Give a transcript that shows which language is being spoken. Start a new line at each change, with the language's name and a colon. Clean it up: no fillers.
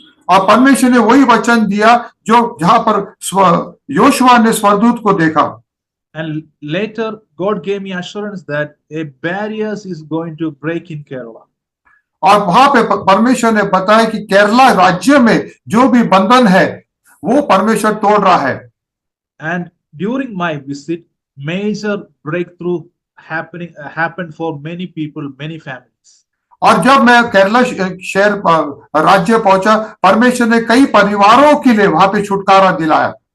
Hindi: और परमेश्वर ने वही वचन दिया जहां पर योशुआ ने स्वर्गदूत को देखा।
English: And later, God gave me assurance that a barrier is going to break in Kerala.
Hindi: और वहां पे परमेश्वर ने बताया कि केरला राज्य में जो भी बंधन है वो परमेश्वर तोड़ रहा है।
English: And during my visit, major breakthrough happened for many people, many families.
Hindi: और जब मैं केरला शहर राज्य पहुंचा, परमेश्वर ने कई परिवारों के लिए वहां पे छुटकारा दिलाया।